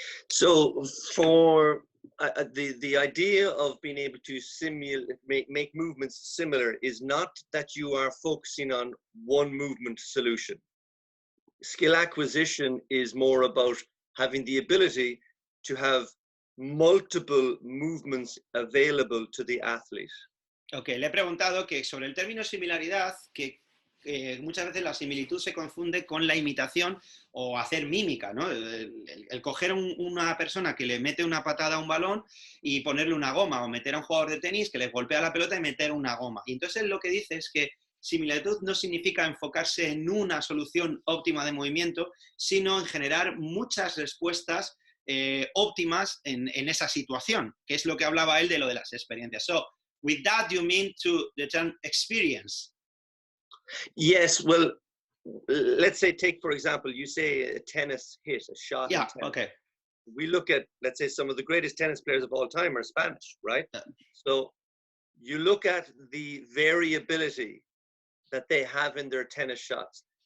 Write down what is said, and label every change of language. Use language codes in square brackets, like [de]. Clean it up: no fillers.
[en] So for the idea of being able to make movements similar is not that you are focusing on one movement solution. Skill acquisition is more about having the ability to have multiple movements available to the athlete. [es] Ok, le he preguntado que sobre el término similaridad, que muchas veces la similitud se confunde con la imitación o hacer mímica, ¿no? El coger una persona que le mete una patada a un balón y ponerle una goma, o meter a un jugador de tenis que le golpea la pelota y meter una goma. Y entonces lo que dice es que similitud no significa enfocarse en una solución óptima de movimiento, sino en generar muchas respuestas óptimas en esa situación, que es lo que hablaba él de lo de las experiencias. [en] So, with that you mean to the term experience? Yes, well, let's say take, for example, you say a tennis hit, a shot. Yeah, okay. We look at, let's say, some of the greatest tennis players of all time are Spanish, right? So you look at the variability that they have in their tennis shots.